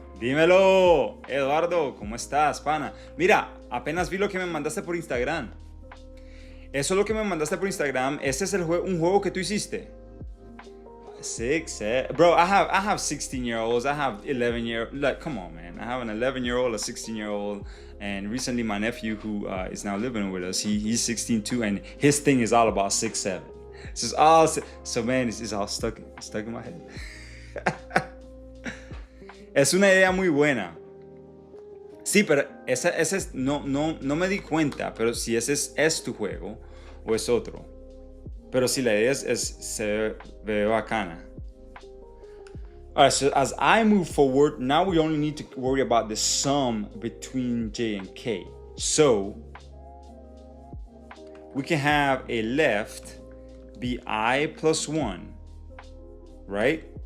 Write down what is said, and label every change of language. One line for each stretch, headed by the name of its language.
Spanish: Dímelo, Eduardo, ¿cómo estás, pana? Mira, apenas vi lo que me mandaste por Instagram. Eso es lo que me mandaste por Instagram. Ese es un juego que tú hiciste.
English: 6, 7. Bro, I have 16-year-olds. I have 11-year. Like, come on, man. I have an 11-year-old, a 16-year-old, and recently my nephew, who is now living with us, he's 16 too, and his thing is all about 6, 7. It's just all so, man. It's all stuck in my head.
Spanish: Es una idea muy buena. Sí, pero ese es, no me di cuenta, pero si ese es tu juego o es otro. Pero si la idea se ve bacana.
English: Alright, so as I move forward, now we only need to worry about the sum between J and K. So we can have a left be I plus 1, right?